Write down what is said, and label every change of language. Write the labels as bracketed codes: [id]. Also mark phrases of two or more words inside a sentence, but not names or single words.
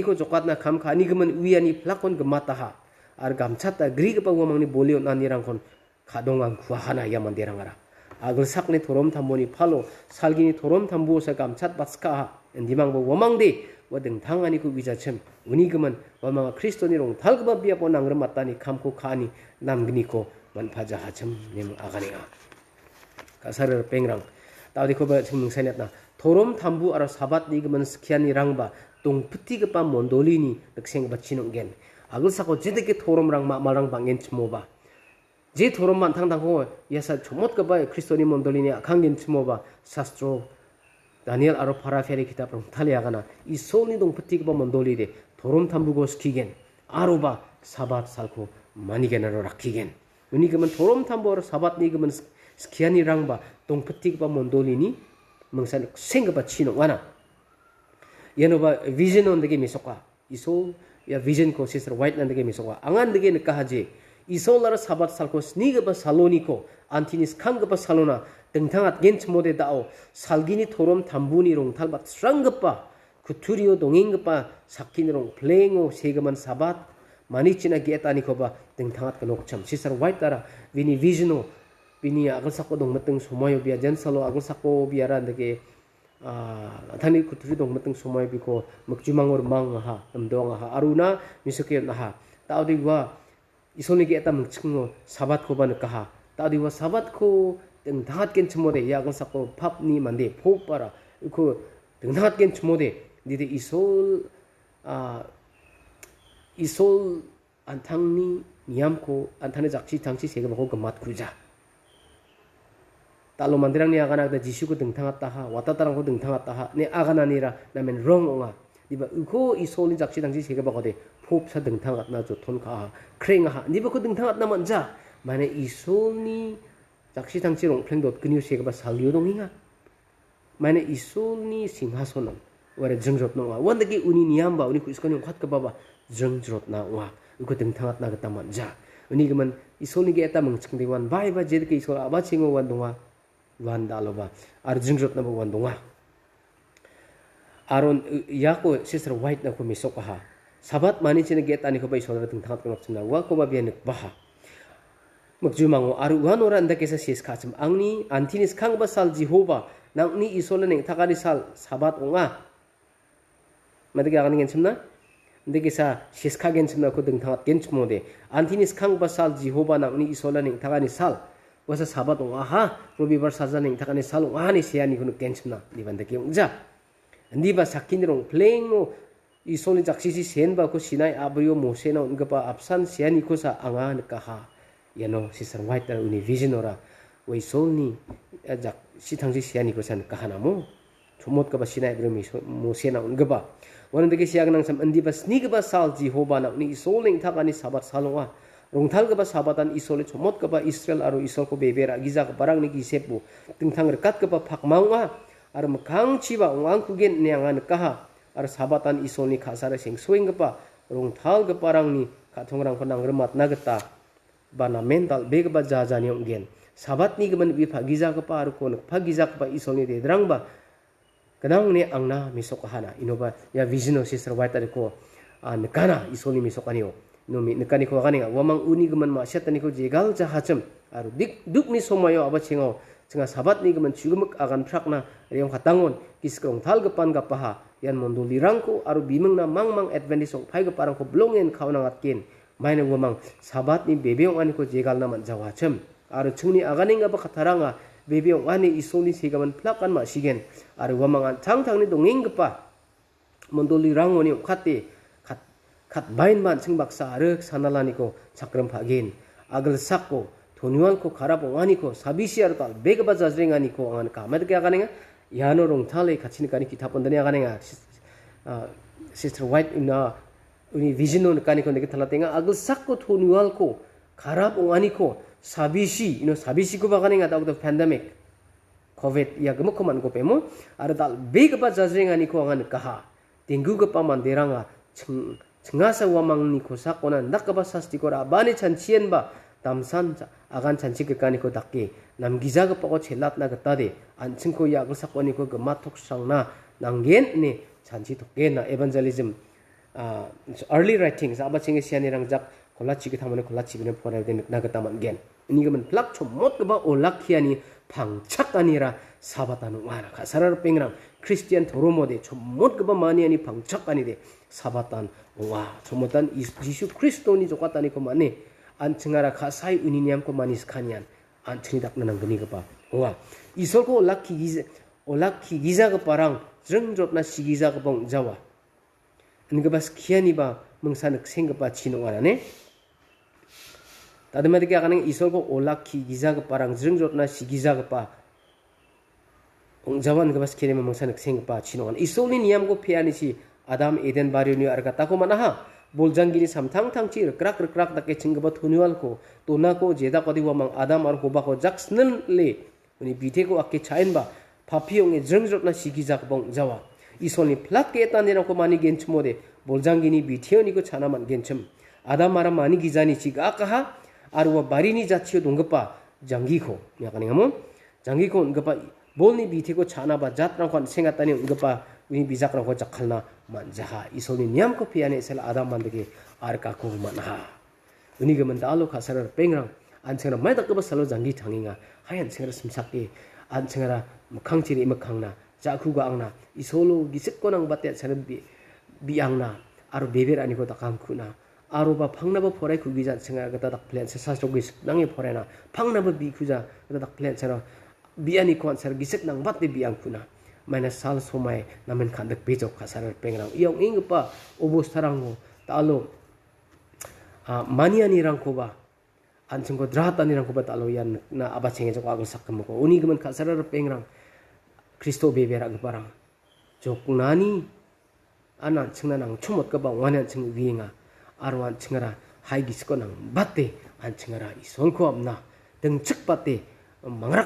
[grt] ko jokat na kham khani gaman wiani plakon gamataha ar gamchata grig pa wamang ni bolio na nirang kon khadongang khuahana yaman derangara agul sakni thorom thamboni phalo salgini thorom thambu sa gamchat batska endimang bo wamang de wadeng thangani ku bijachem unigaman wamang kristoni rong thalgba bia po nangram matani khamko khani namgni ko man phaja hacham nim aganiga kasar pengrang tawdi ko ba chimung sanetna thorom thambu ar sabat ni gaman skhiani rangba tung phuti pa mondolini dakseng bachinong gen agul sako jideke thorom rang malang bangen chmoba je thorom man thang ko yasa chomot ka ba kristoni mondolini akhangen chmoba shastro Daniel aro paraferi kitab rong thaliagana isoni dong phuti ka mondoli de thorom thambugo skigen aroba sabat salko manigenaro rakhigen uni gaman thorom thambo aro sabat ni gaman skhiani rangba dong phuti ka mondolini mangsan senga ba chino wana yenoba vision on dege misokwa iso ya vision ko sister white nan dege misokwa angan dege nekahaje isolar sabat salko sniga ba saloniko antinis khang ba salona tengthangat gen chmode dao salgini thorom thambuni rong thalbat strangpa kuturio dongingpa sakkinrong plengo segaman sabat manichina getani ko ba tengthangat kanokcham sister white tara vini visiono vini agal sakko dong mateng somoyo bia jan salo agal sakko biara dege thani kutri dong mateng somoy biko makjumangor mangha amdonga aruna misukye naha taudi wa isoni ge eta mungchingo sabat ko ban kaha taudi wa sabat ko teng dhat ken chmode yagang sakko phapni mande phopara ko teng dhat ken chmode dide isol antangni niamko antane jakchi tangchi sega ko gamat kuja talo mandirang ni agana da jisu ko dengthangat ha watatarang ko dengthangat ha ne agana nira namen rong onga diba uko isoli jakchi dangsi sega bagode phop sa dengthangat na jothon kha kreng ha diba ko dengthangat na manja mane isoli jakchi dangsi rong pleng dot kniu sega ba salyo donginga mane isoli singhasonan wara jengrot no wa wandagi uni niamba uni ku iskoni khat ka baba jengrot na wa uko dengthangat na gata manja uni gaman isoli ge eta mangching dewan bai ba jed ke isol aba chingo wan donga wan daloba arjingrot na wan donga aron yako sister white na ko misok ha sabat mani chine get ani ko bai sodra tung thangat ko chuna wa ko ba bian baha magjumango aru wan ora anda kesa sis khachim angni antinis khang ba sal jehova nangni isola ning thakari sal sabat onga madega ganing chimna ndegesa sis khagen chimna ko dung thangat gen chmode antinis khang ba sal jehova nangni isola ning thakani sal wasa sabat aha robibar sajaning thakani salung ani siani kunu kenchna dibanda kyungja ndiba sakinrong plengo isoli jaksisi senba ko sinai abrio mosena ungapa apsan siani ko sa anga nakaha yano sister white uni visionora wei solni jak sithangsi siani ko san kahana mo chomot ka ba sinai abrio mosena ungapa wanandege siagnang sam ndiba snigba sal jehova na ni isoling thakani sabat salunga rongthal gaba sabatan isole chomot gaba Israel aro isol ko bebera giza ka parang ni gisepu tingthang rekat gaba phakmaunga ar makhang chiba ong kugen neangan kaha ar sabatan isol ni khasara sing swing gaba rongthal ga parang ni kathongrang panang remat nagata bana mental beg ba jajani onggen sabat ni gaman bi phagiza ka par ko phagiza ka isol ni dedrang ba kanang ni angna misokahana inoba ya vision sister white ko nekana isol ni misokanio nomi nekani ko ganinga wamang uni gaman ma syatani ko jegal jahacham aru duk ni somayo aba chingo cenga sabat ni gemen chugumek agan prakna riong katangon kiskrong thal gepan gapaha yan monduli rangko aru bimengna mangmang advantage ong phai geparang ko blongen khauna ngatken maina wamang sabat ni bebeong ani ko jegal na man jawachem aru chungni aganing aba khatharanga bebeong ani isoni segaman plakan ma sigen aru wamang thangthangni dongeng gepa monduli rangoni khate kat bain man singbaksa arek sanalani ko chakram phagen agal sakko thoniwal ko kharap ongani ko sabisi ar tal begba jajring ani ko angan kamad kya kanenga yano rong thale khachini kani kitapondani aganenga sister white ina uni vision on kani ko neke thalatenga agal sakko thoniwal ko kharap ongani ko sabisi ko baganenga ta [en] pandemic covid [grt] ya gemuk man ko pemo ar tal begba jajring ani ko angan kaha tinggu ko pamanderanga ngasa wamang ni ko sakona nakaba sasti ko abani chanchien ba tamsan agan chanchi ke kani ko dakke nam giza ga pako chelat na gata de anching ko ya ko sakoni ko gama thok sangna nanggen ne chanchi toke na [en] evangelism early writing [grt] aba chinge siani rang jak kolachi ke thamane kolachi bine pora de na gata man gen ni gaman plak chomot ba olakhiani phangchak anira sabatanu wara khasarar pengrang Christian thoromode chomot ba mani ani phangchak ani de sabatan wa chomotan Jisu Kristo ni jokatani ko mane anchingara khasai uniniam ko manis khanian anchini dakna nangni gapa wa isol ko olakhi giza ga parang jrengjotna sigiza ga bong jawa ngabas khiani ba mungsanak sengpa chino warane tademade kya kaneng isol ko olakhi giza ga parang jrengjotna sigiza ga pa ong jawan gabas khiani mungsanak sengpa chino wan isol ni niam ko phiani si Adam Eden Barioni argata ko manaha boljangini samthang thangchi krak dake chingba thuniwal ko tona ko jeda kodi wamang Adam ar hoba ko jaksnel le uni bithe ko akke chain ba phapiong e jrengjotna sigi jak bong jawa isoni plak ke tanera ko mani genchmode boljangini bithioni ko chanaman genchem Adam mara mani gizani chiga kaha arwa barini jachio dongpa jangi ko yakani ngamo jangi ko ngpa bolni bithe ko chana ba jatrang kon sengatani ngpa uni bijakra ko jakhalna manjaha isoni niam ko piane sel Adam mandege arka ko manha uni gaman dalo khasarar pengrang anchara mai dakba salo jangi thanginga hayan chera simsake anchara mukhangchiri mukhangna jakhuga angna isolo gisik konang batte charabi biangna aro beber ani ko takam khuna aro ba phangna ba phorai khu gija chenga gata dak plan se sasro gis nangi phorena phangna ba bi khuja gata dak plan chara biani kon sar gisik nang batte biang khuna mana sal somai namen khandak bejok khasarar pengrang iong ingpa obostharango talo maniani rangko ba anchingko dratani rangko ba talo yan na aba chenge jok agol sakam ko uni gaman khasarar pengrang Kristo bebera gparang jok nani anan chingna nang chumot ka ba wanan ching winga arwan chingara haigi sko nang batte an chingara isolko amna dengchik batte mangrak